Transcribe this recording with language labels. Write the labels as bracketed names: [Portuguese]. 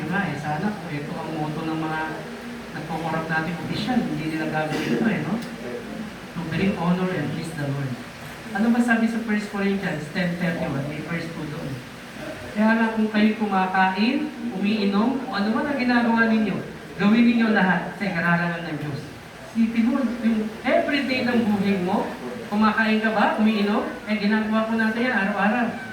[Filipino] Yung nga sana kung ito ang motto ng mga nagko-corrupt natin opisyal, hindi nila gagawin ito no? [English] To bring honor and please the Lord. [Filipino] Ano ba sabi sa 1 Corinthians 10:31? May verse 2 doon. Kaya nga kung kayo kumakain, umiinom, o ano man ang ginagawa ninyo, gawin ninyo lahat sa ikararangan ng Diyos. Sipin mo, yung everyday ng buhay mo, kumakain ka ba, umiinom, ginagawa ko natin yan araw-araw.